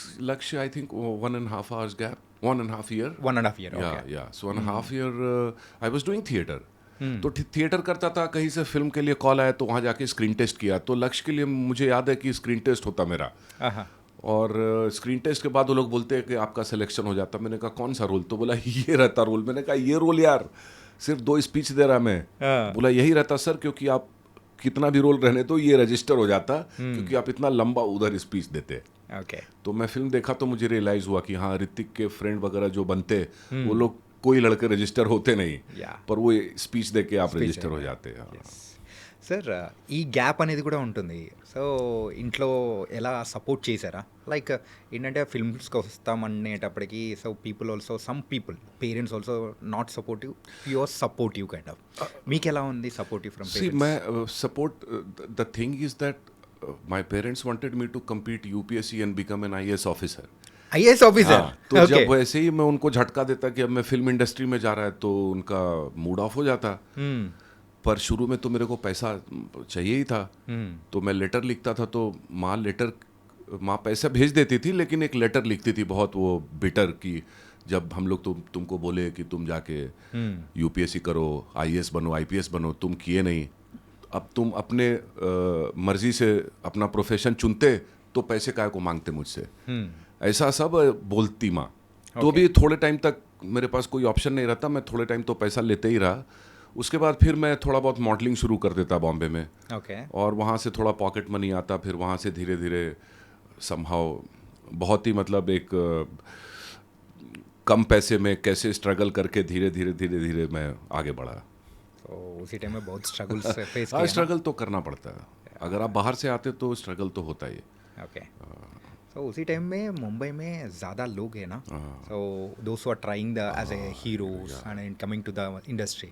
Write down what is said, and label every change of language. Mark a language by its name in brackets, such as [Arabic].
[English] Laksh, I think 1.5 hours gap, 1.5 year. 1.5 year. Yeah, okay yeah. So 1.5 year, I was doing theatre. [Hindi] तो theatre करता था, कहीं से film के लिए कॉल आया तो वहाँ जाके स्क्रीन टेस्ट किया. तो लक्ष्य के लिए मुझे याद है कि स्क्रीन टेस्ट होता मेरा, और स्क्रीन टेस्ट के बाद वो लोग बोलते हैं कि आपका सिलेक्शन हो जाता. मैंने कहा कौन सा रोल? तो बोला ये रहता रोल. मैंने कहा ये रोल यार, सिर्फ 2 स्पीच दे रहा मैं. बोला यही रहता सर, क्योंकि आप कितना भी रोल रहने तो ये रजिस्टर हो जाता, क्योंकि आप इतना लंबा उधर स्पीच देते. [English] okay [Hindi] तो मैं फिल्म देखा तो मुझे रियलाइज़ हुआ कि हाँ, ऋतिक के फ्रेंड वगैरह जो बनते वो लोग कोई लड़के रजिस्टर होते नहीं, [English] Yeah. [Hindi] पर वो स्पीच दे के आप [English] Speech [Hindi] रजिस्टर हो देके. जाते हैं. [Telugu] సార్ ఈ గ్యాప్ అనేది కూడా ఉంటుంది. సో ఇంట్లో ఎలా సపోర్ట్ చేశారా? [English] like [Telugu] ఏంటంటే ఫిల్మ్స్కి వస్తామనేటప్పటికి [English] So people also some people parents also not supportive, pure supportive kind of. [Telugu] మీకు ఎలా ఉంది సపోర్టివ్ ఫ్రమ్ [English] See, [Telugu] పేరెంట్స్? [Hindi] मैं support. [English] The thing is that my parents wanted me to compete UPSC and become an IAS officer. IAS officer. [Hindi] हाँ, तो जब वैसे ही मैं उनको झटका देता कि अब मैं फिल्म इंडस्ट्री में जा रहा है तो उनका मूड ऑफ हो जाता. पर शुरू में तो मेरे को पैसा चाहिए ही था, तो मैं लेटर लिखता था. तो माँ पैसा भेज देती थी, लेकिन एक लेटर लिखती थी बहुत वो बिटर की जब हम लोग तुमको बोले कि तुम जाके यूपीएससी करो, आईएएस बनो, आईपीएस बनो, तुम किए नहीं. अब तुम अपने मर्जी से अपना प्रोफेशन चुनते तो पैसे काय को मांगते मुझसे. ऐसा सब बोलती माँ. तो भी थोड़े टाइम तक मेरे पास कोई ऑप्शन नहीं रहता, मैं थोड़े टाइम तो पैसा लेते ही रहा. उसके बाद फिर मैं थोड़ा बहुत मॉडलिंग शुरू कर देता बॉम्बे में, [English] Okay. [Hindi] और वहाँ से थोड़ा पॉकेट मनी आता. फिर वहाँ से धीरे धीरे समहाउ बहुत ही मतलब एक कम पैसे में कैसे स्ट्रगल करके धीरे धीरे मैं आगे बढ़ा. సో उसी टाइम में बहुत स्ट्रगल्स फेस हाँ, किया. स्ट्रगल तो करना पड़ता है. अगर आप बाहर से आते तो स्ट्रगल तो होता ही है. [English] Okay. [Hindi] तो उसी टाइम में मुंबई में ज़्यादा लोग हैं ना, [English] so those who are trying the as a heroes and coming to the industry.